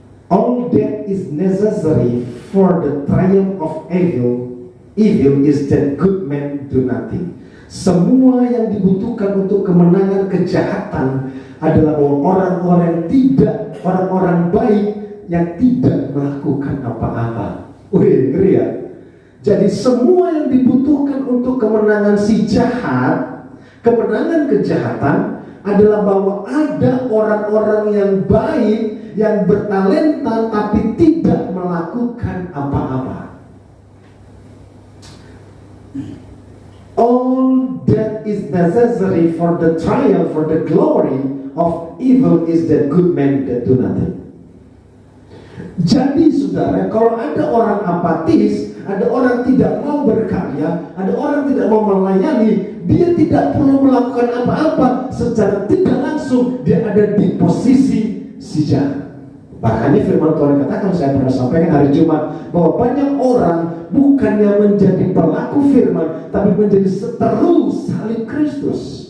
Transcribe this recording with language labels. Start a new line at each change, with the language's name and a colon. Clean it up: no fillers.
English: All that is necessary for the triumph of evil is that good men do nothing.
Indonesian: Semua yang dibutuhkan untuk kemenangan kejahatan adalah orang-orang baik yang tidak melakukan apa-apa. Wih, ngeri ya. Jadi semua yang dibutuhkan untuk kemenangan si jahat, kemenangan kejahatan, adalah bahwa ada orang-orang yang baik, yang bertalenta tapi tidak melakukan apa-apa.
English: All that is necessary for the triumph, for the glory of evil is that good men that do nothing.
Indonesian: Jadi saudara, kalau ada orang apatis, ada orang tidak mau berkarya, ada orang tidak mau melayani, dia tidak perlu melakukan apa-apa, secara tidak langsung dia ada di posisi si jahat. Makanya firman Tuhan katakan, saya pernah sampaikan hari Jumat, bahwa banyak orang bukannya menjadi pelaku firman, tapi menjadi seteru salib Kristus.